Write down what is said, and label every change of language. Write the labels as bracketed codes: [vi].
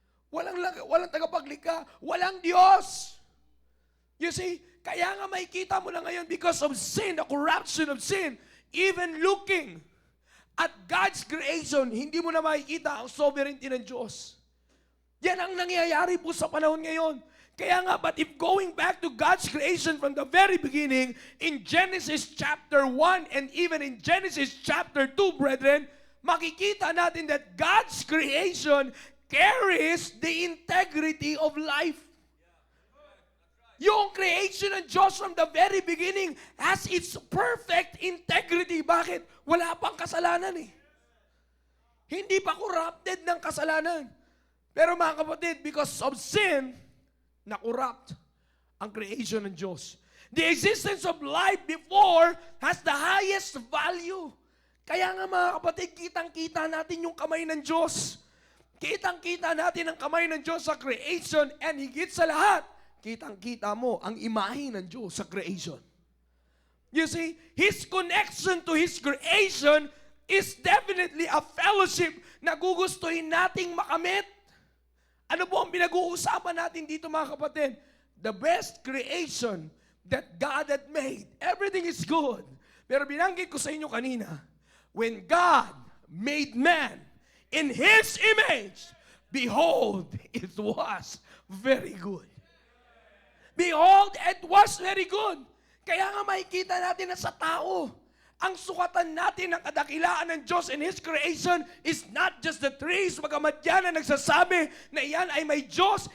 [tl] Walang tagapaglikha. Walang Diyos. [en] You see? [tl] Kaya nga makikita mo na ngayon, [en] because of sin, the corruption of sin, even looking at God's creation, [tl] hindi mo na makikita ang sovereignty ng Diyos. Yan ang nangyayari po sa panahon ngayon. Kaya nga, [en] but if going back to God's creation from the very beginning, in Genesis chapter 1 and even in Genesis chapter 2, brethren, [tl] makikita natin [en] that God's creation carries the integrity of life. Yung creation [tl] ng Diyos [en] from the very beginning has its perfect integrity. [tl] Bakit? Wala pang kasalanan eh. Hindi pa corrupted ng kasalanan. Pero mga kapatid, [en] because of sin, [tl] na-corrupt ang creation ng Diyos. [en] The existence of life before has the highest value. [tl] Kaya nga mga kapatid, kitang-kita natin yung kamay ng Diyos. Kitang-kita natin ang kamay ng Diyos sa creation, and higit sa lahat, kitang-kita mo ang imahe ng Diyos sa creation. [en] You see, His connection to His creation is definitely a fellowship [tl] na gugustuhin nating makamit. Ano po ang pinag-uusapan natin dito, mga kapatid? [en] The best creation that God had made. Everything is good. [tl] Pero binanggit ko sa inyo kanina, [en] when God made man in His image, behold, it was very good. Behold, it was very good. [tl] Kaya nga makikita natin na sa tao, ang sukatan natin ng kadakilaan ng Diyos [en] in His creation is not just the trees, [tl] bagamat yan ang nagsasabi na yan ay may Diyos.